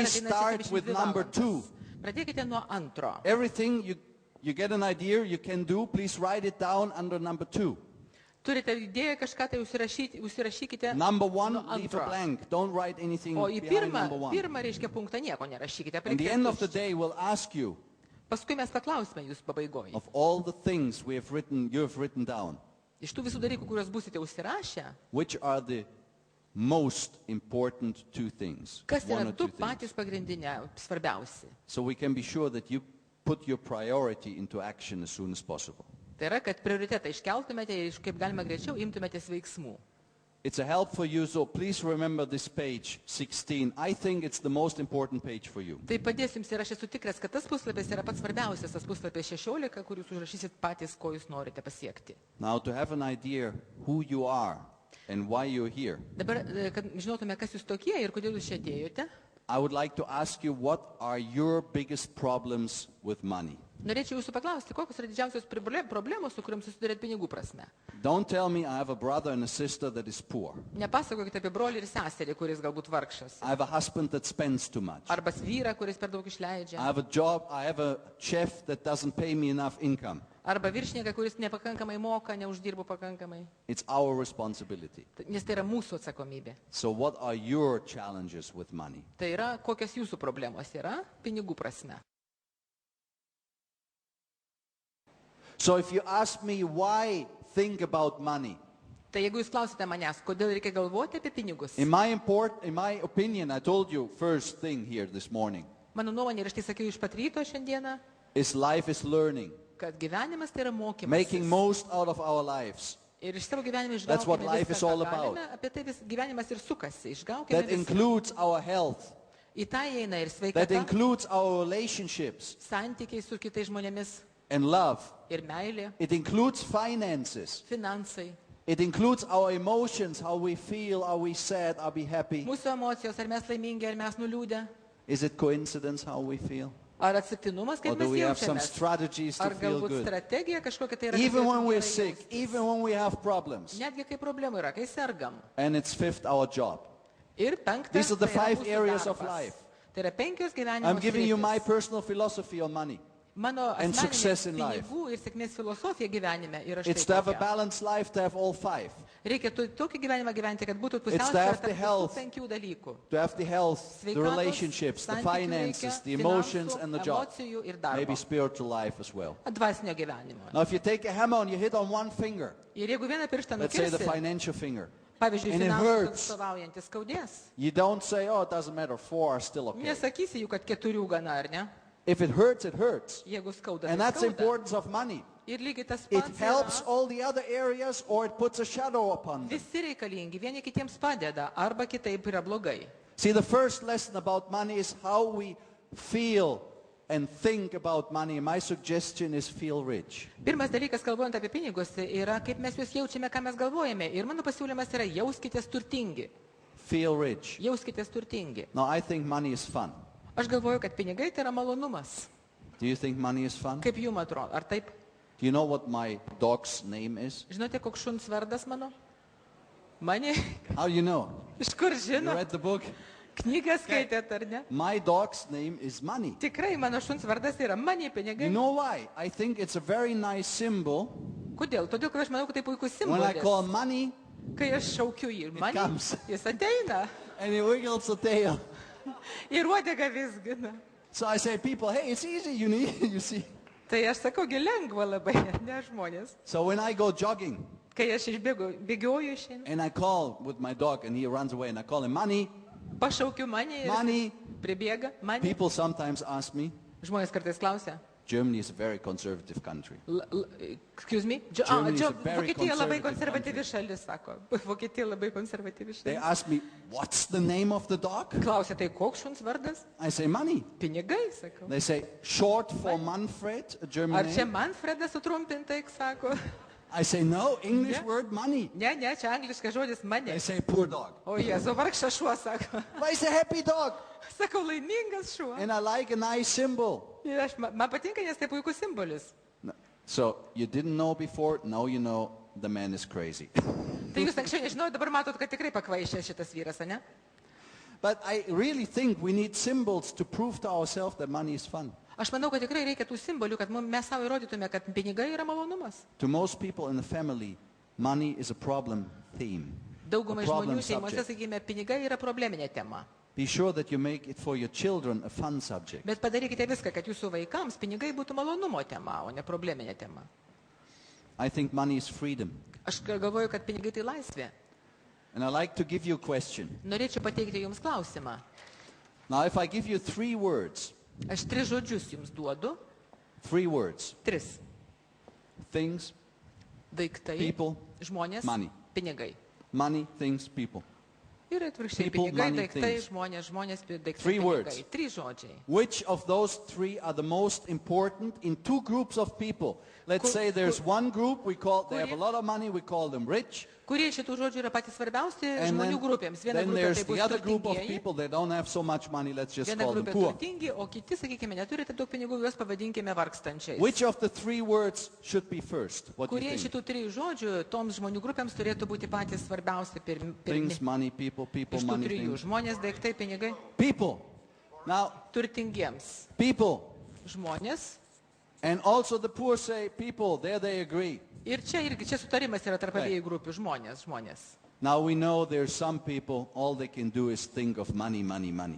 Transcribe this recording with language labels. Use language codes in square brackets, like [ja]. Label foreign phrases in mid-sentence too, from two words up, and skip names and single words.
[en] Please start [lt] ateinančias [en] with 72 number [lt] valandas. 2. Pradėkite nuo antro. [en] Everything you get an idea you can do, please write it down under number 2. [lt] Turite idėją kažką tai užsirašykite [en] Number 1, [lt] nuo [en] leave a [lt] antro. [en] blank. Don't write anything [lt] O į [en] behind number 1. [lt] pirmą reiškia punktą nieko nerašykite. [en] At [lt] palikite [en] the end of [lt] tuščią. [en] the day, we'll ask you [lt] Paskui mes paklausime jūs pabaigoje. [en] of all the things you have written down, [lt] Iš tų visų dalykų, kuriuos būsite užsirašę, [en] which are the most important 2 things? [lt] kas [en] One [lt] yra [en] or 2 [lt] du [en] things. [lt] patys pagrindiniai, svarbiausi. [en] So we can be sure that you put your priority into action as soon as possible. [lt] Tai yra, kad prioritetą iškeltumėte ir kaip galima greičiau imtumėtės veiksmų. [en] It's a help for you, so please remember this page 16. I think it's the most important page for you. [lt] Tai padės jums ir aš esu tikras, kad tas puslapis yra pats svarbiausias, tas puslapis 16, kur jūs užrašysit patys, ko jūs norite pasiekti. [en] Now, to have an idea who you are and why you're here, [lt] Dabar, kad žinotume, kas jūs tokie ir kodėl jūs čia atėjote, [en] I would like to ask you, what are your biggest problems with money? [lt] norėčiau jūsų paklausti, kokios yra didžiausios problemos, su kuriuom susidurėt pinigų prasme. [en] Don't tell me I have a brother and a sister that is poor. [lt] Nepasakokite apie brolį ir seserį, kuris galbūt vargšas. [en] I have a husband that spends too much. [lt] Arba vyrą, kuris per daug išleidžia. [en] I have a job, I have a chef that doesn't pay me enough income. [lt] Arba viršininką, kuris nepakankamai moka, neuždirbo pakankamai. [en] It's our responsibility. [lt] Nes tai yra mūsų atsakomybė. [en] So what are your challenges with money? [lt] Tai yra, kokios jūsų problemos yra pinigų prasme. [en] So if you ask me why think about money, [lt] Tai jeigu jūs klausite manęs, kodėl reikia galvoti apie pinigus, [en] in my opinion, I told you first thing here this morning, [lt] mano nuomonė, ir aš tai sakiau iš pat ryto šiandieną, [en] is life is learning, [lt] kad gyvenimas tai yra [en] making [lt] mokymasis. [en] most out of our lives. [lt] Ir iš savo gyvenimą [en] That's what [lt] išgaukime [en] life [lt] viską, [en] is all [lt] ką galime, [en] about. [lt] apie tai gyvenimas ir sukasi. Išgaukime [en] That [lt] viską. [en] includes our health. [lt] Į tą įeina ir [en] That [lt] sveikata, [en] includes our relationships [lt] santykiai su kitais žmonėmis [en] and love. [lt] ir meilė, [en] It includes finances. [lt] finansai, [en] It includes our emotions, how we feel, are we sad, are we happy? [lt] mūsų emocijos, ar mes laimingi, ar mes nuliūdę, [en] Is it coincidence how we feel? [lt] ar atsitiktinumas, [en] Or [lt] kaip [en] do [lt] mes [en] we have some [lt] jaučiamės, [en] strategies to [lt] ar [en] feel [lt] galbūt [en] good? [lt] strategija kažkokia tai yra. [en] Even [lt] kad [en] when [lt] galėtume [en] we're [lt] gerai [en] sick, [lt] jaustis. [en] even when we have problems. [lt] Netgi kai problemų yra, kai sergam. [en] And it's fifth, our job. [lt] Ir penktas, [en] These are the [lt] tai yra 5 mūsų [en] areas of [lt] darbas. [en] life. [lt] Tai yra 5 gyvenimo [en] I'm giving you my [lt] sritys. [en] personal philosophy on money. [lt] Mano [en] and success [lt] asmeninė [en] in life. [lt] pinigų ir sėkmės filosofija gyvenime yra [en] It's [lt] štai [en] to have a [lt] tokia. [en] balanced life, to have all 5. [lt] Reikia tokį gyvenimą gyventi, kad būtų [en] It's to [lt] pusiausvėra [en] have the [lt] tarp visų [en] health. [lt] 5 dalykų. [en] To have the health, the [lt] Sveikatos, [en] relationships, the [lt] santykių [en] finances, [lt] reikia, [en] the emotions [lt] finansų, [en] and the job. [lt] emocijų ir darbo. [en] Maybe spiritual life as well. [lt] Dvasinio gyvenimo. [en] Now if you take a hammer and you hit on one finger, [lt] Ir jeigu vieną pirštą [en] let's say the [lt] nukirsi, [en] financial finger, [lt] pavyzdžiui, [en] and it [lt] finansų [en] hurts. [lt] atstovaujantis skaudės, [en] you don't say, oh, it doesn't matter, 4 are still okay. [lt] nesakysi jų, kad 4 gana, ar ne? [en] If it hurts, it hurts. [lt] Jeigu skauda, [en] And [lt] tai [en] that's the [lt] skauda. [en] importance of money. [lt] Ir lygiai tas [en] It [lt] pats [en] helps [lt] yra. [en] all the other areas or it puts a shadow upon them. [lt] Visi reikalingi, vieni kitiems padeda, arba kitaip yra blogai. [en] See, the first lesson about money is how we feel and think about money. My suggestion is feel rich. [lt] Pirmas dalykas, kalbant apie pinigus, yra kaip mes juos jaučiame, ką mes galvojame. Ir mano pasiūlymas yra jauskitės turtingi. [en] Feel rich. [lt] Jauskitės turtingi. [en] Now, I think money is fun. [lt] Aš galvoju, kad pinigai tai yra malonumas. [en] Do you think money is fun? [lt] Kaip jums atrodo? Ar taip? [en] Do you know what my dog's name is? [lt] Žinote, koks šuns vardas mano? Mane? [en] How do you know? [lt] Iš kur [en] You [lt] žino? [en] read the book? [lt] Knygą skaitėt, ar ne? [en] My dog's name is money. [lt] Tikrai, mano šuns vardas yra manie [en] You [lt] pinigai. [en] know why? I think it's a very nice symbol [lt] Kodėl? Todėl, kad aš manau, kad tai puikus [en] When I call [lt] simbolis. [en] money, [lt] Kai aš šaukiu jį, man [en] comes. [lt] jis ateina [en] and he wiggles the tail. [lt] ir uodega vizgina. [en] So I say, people, hey, it's easy, you see. [lt] Tai aš sakau, lengva labai, ne žmonės. [en] So when I go jogging [lt] Kai aš bėgioju išeinu, [en] and I call with my dog and he runs away and I call him money, [lt] pašaukiu mane ir [en] money, [lt] pribėga mane. [en] people sometimes ask me, [lt] Žmonės kartais klausia, [en] Germany is a very conservative country. excuse me, Germany is a very [lt] Vokietija labai [en] conservative [lt] konservatyvi šalis, sako. Vokietija labai konservatyvi [en] They [lt] šalis. [en] ask me, what's the name of the dog? [lt] Klausia, tai koks šuns vardas? [en] I say, money. [lt] Pinigai, sakau. [en] They say, short for Manfred, a German [lt] Ar čia [en] name. [lt] Manfredas sutrumpintai, sako. [en] I say, no, English Yeah. word, money. [lt] Ne, čia angliškas žodis [en] They [lt] mane. [en] say, poor dog. [lt] O Jėzu, vargšas šuo, sako. [en] But it's a happy dog. [lt] Sakau, laimingas šuo. [en] And I like a nice symbol. [lt] Ir man patinka, nes tai puikus simbolis. [en] No. So you didn't know before, now you know the man is crazy. [lt] Tai jūs anksčiau nežinojot, dabar matot, kad tikrai pakvaišė šitas vyras, ne? [en] But I really think we need symbols to prove to ourselves that money is fun. [lt] Aš manau, kad tikrai reikia tų simbolių, kad mes savo įrodytume, kad pinigai yra malonumas. [en] To most people in the family, money is a problem theme. [lt] Daugumai [en] A problem [lt] žmonių šeimose, [en] subject. [lt] sakykime, pinigai yra probleminė tema. [en] Be sure that you make it for your children a fun subject. [lt] Bet padarykite viską, kad jūsų vaikams pinigai būtų malonumo tema, o ne probleminė tema. [en] I think money is freedom. [lt] Aš galvoju, kad pinigai tai laisvė. [en] And I like to give you a question. [lt] Norėčiau pateikti jums klausimą. [en] Now, if I give you 3 words, [lt] Aš 3 žodžius jums duodu. [en] 3 words, [lt] 3. [en] things, [lt] Daiktai, [en] People, [lt] žmonės, [en] money. [lt] pinigai. [en] money, things, people. [lt] Ir atvirkščiai, [en] People, [lt] pinigai, [en] money, [lt] daiktai, [en] things. [lt] žmonės, daiktai, [en] 3 words. [lt] pinigai. 3 žodžiai. [en] Which of those 3 are the most important in 2 groups of people? Let's say there's one group, they have a lot of money, we call them rich. [lt] Kurie šitų žodžių yra patys svarbiausi [en] And [lt] žmonių grupėms. Viena [en] then [lt] grupė [en] there's [lt] tai bus [en] the other group of [lt] turtingieji, [en] people, they don't have so much money, let's just [lt] viena [en] call them [lt] grupė [en] poor. [lt] turtingi, o kiti, sakykime, neturite daug pinigų, juos pavadinkime vargstančiais. [en] Which of the 3 words should be first? What do [lt] Kurie [en] you [lt] iš [en] think? [lt] šitų 3 žodžių toms žmonių grupėms turėtų būti patys svarbiausi pirmi. [en] Things, money, people, people, [lt] Iš tų [en] money, [lt] 3. [en] things. [lt] Žmonės, daiktai, pinigai. [en] People. Now, [lt] Turtingiems. [en] people. [lt] Žmonės. [en] And also the poor say people, there they agree. [lt] Ir čia irgi, čia sutarimas yra tarp abiejų grupių. Žmonės. [en] Now we know there's some people, all they can do is think of money, money, money.